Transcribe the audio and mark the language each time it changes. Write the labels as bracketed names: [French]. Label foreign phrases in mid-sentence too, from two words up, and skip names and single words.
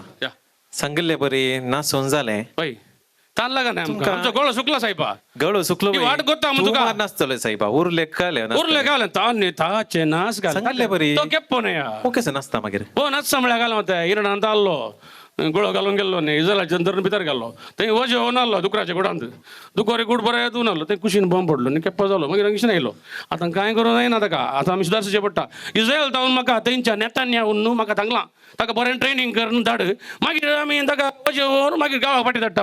[Konkani] या सांगितले बरी ना सोन झाले ऐ ताण लागा नाही आमका तुमका- आमचा गोळा सुकला साहेबा गळो सुकलो ती वाट गोत्ता मग तुका. नाचतले साहेबा उरले काले उरले घाल ताने ताचे नास घाल सांगितले बरी. तो केप्पो नाही [English] okay sir [Konkani] नाचता मागीर हो नाच सांभळ्या घाल होता इरण अंत आल्लो गुळो घालून गेल्लो न्ही इजरायलाच्या जंतर भितर गेल्लो थंय वजे होऊन आल्लो दुकराच्या गुडांत दुकोरे गुड बरें येतून आलो ते कुशीन बॉम्ब पडलो न्ही केप्पो जालो मागीर अंगीशन येयलो आतां कांय करूं जायना ताका आतां आमी सुदारचें पडटा इस्रायल जावन म्हाका थंयच्या नेतान्याहून न्हू म्हाका सांगलां ताका बरें ट्रेनींग करून धाड मागीर आमी ताका वजे व्हरून मागीर गांवा फाटी धाडटा